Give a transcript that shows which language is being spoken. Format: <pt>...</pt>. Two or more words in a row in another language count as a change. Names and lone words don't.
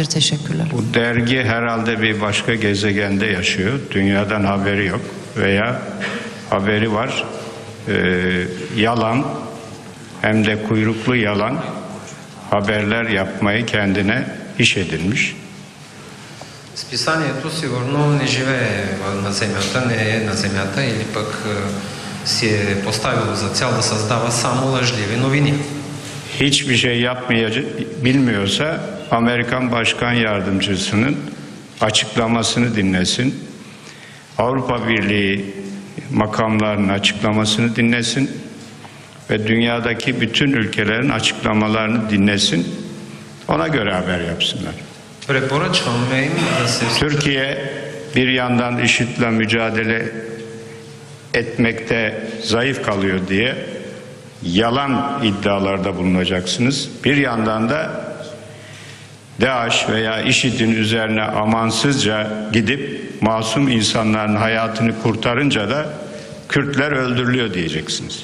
<tr>Teşekkürler. Bu dergi herhalde bir başka gezegende yaşıyor. Dünyadan haberi yok veya haberi var. Yalan, hem de kuyruklu yalan haberler yapmayı kendine iş edinmiş.</tr> <bg>Списанието сигурно не живее на земята, не е на земята или пък си е поставило за цел да създава само лъжливи новини.</bg> <tr>Hiçbir şey bilmiyorsa Amerikan Başkan Yardımcısının açıklamasını dinlesin. Avrupa Birliği makamlarının açıklamasını dinlesin ve dünyadaki bütün ülkelerin açıklamalarını dinlesin. Ona göre haber yapsınlar.</tr> <bg>Препоръчваме им да се...</bg> <tr>Türkiye bir yandan IŞİD'le mücadele etmekte zayıf kalıyor diye yalan iddialarda bulunacaksınız. Bir yandan da DAEŞ veya IŞİD'in üzerine amansızca gidip masum insanların hayatını kurtarınca da Kürtler öldürülüyor diyeceksiniz.</tr>